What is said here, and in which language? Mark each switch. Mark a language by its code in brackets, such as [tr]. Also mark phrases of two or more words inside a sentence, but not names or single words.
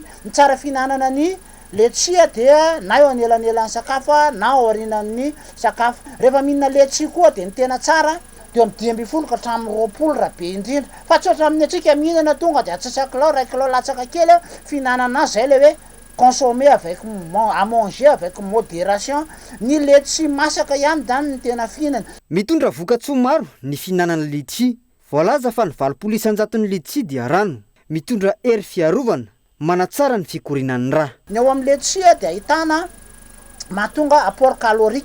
[mg] Ny tsara fihinanana ny letchi dia na eo anelanelan'ny sakafo na aorinan'ny sakafo. Rehefa mihinana letchi koa de ny tena tsara de amin'ny 12 ka hatramin'ny 20 raha be indrindra. Fa tsy ohatra amin'ny atsika mihinana tonga de atsasa kilao 1 kilao latsaka kely fihinanana zay le hoe [fr] consommer avec à manger avec modération. [mg] Ny letchi masaka ihany zany ny tena fihinana. Mitondra vokatsoa maro ny fihinanana litchi. Voalaza fa ny 7 isan-jaton'ny litchi dia rano. Mitondra hery fiarovana, manatsara ny fikorinan'ny rà. Ny ao amin'ny letchi de ahitana mahatonga [fr] apport calorique.